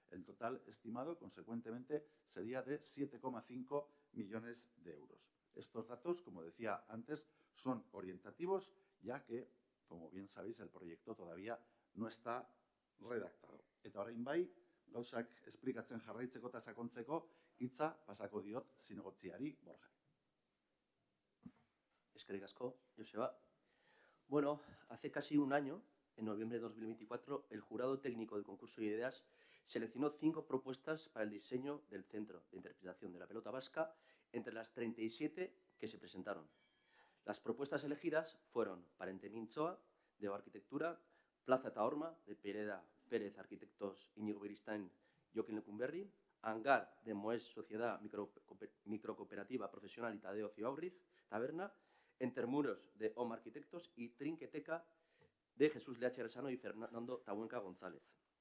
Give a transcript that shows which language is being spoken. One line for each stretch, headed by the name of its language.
Spanish: El total estimado, consecuentemente, sería de 7,5 millones de euros. Estos datos, como decía antes, son orientativos, ya que, como bien sabéis, el proyecto todavía no está redactado.
Basque: Eta orain bai, gauzak esplikatzen jarraitzeko eta sakontzeko, hitza pasako diot zinegotziari Borja. Eskerrik asko, Joseba.
Spanish: Bueno, hace casi un año, en noviembre de 2024, el jurado técnico del concurso de ideas seleccionó 5 propuestas para el diseño del Centro de Interpretación de la Pelota Vasca entre las 37 que se presentaron. Las propuestas elegidas fueron Parente Mintzoa, de Arquitectura, Plaza Taorma, de Pereda Pérez Arquitectos Íñigo Beristain, Joaquín Lecumberri, Hangar, de Moes Sociedad Microcooperativa Profesional y Tadeo Cibaurriz, Taberna, Entermuros, de OM Arquitectos, y Trinqueteca, de Jesús Leache Resano y Fernando Tabuenca González.